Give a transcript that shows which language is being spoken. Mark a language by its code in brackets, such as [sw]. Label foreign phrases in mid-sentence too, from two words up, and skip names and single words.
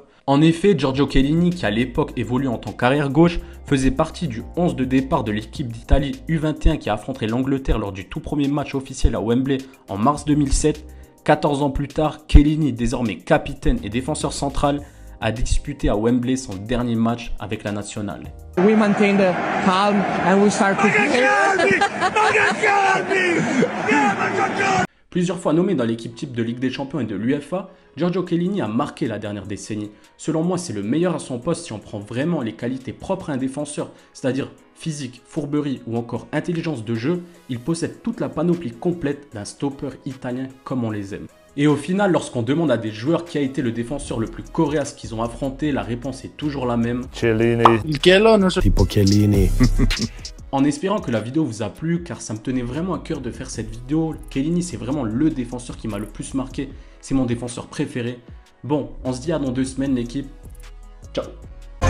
[fr] En effet, Giorgio Chiellini, qui à l'époque évoluait en tant qu'arrière gauche, faisait partie du 11 de départ de l'équipe d'Italie U21 qui affronterait l'Angleterre lors du tout premier match officiel à Wembley en mars 2007. 14 ans plus tard, Chiellini, désormais capitaine et défenseur central, a disputé à Wembley son dernier match avec la nationale. [en] We maintain the calm and we start to play. [fr] Plusieurs fois nommé dans l'équipe type de Ligue des Champions et de l'UEFA, Giorgio Chiellini a marqué la dernière décennie. Selon moi, c'est le meilleur à son poste si on prend vraiment les qualités propres à un défenseur, c'est-à-dire physique, fourberie ou encore intelligence de jeu. Il possède toute la panoplie complète d'un stopper italien comme on les aime. Et au final, lorsqu'on demande à des joueurs qui a été le défenseur le plus coriace qu'ils ont affronté, la réponse est toujours la même. Chiellini. Tipo Chiellini. En espérant que la vidéo vous a plu, car ça me tenait vraiment à cœur de faire cette vidéo. Chiellini, c'est vraiment le défenseur qui m'a le plus marqué. C'est mon défenseur préféré. Bon, on se dit à dans 2 semaines l'équipe. Ciao.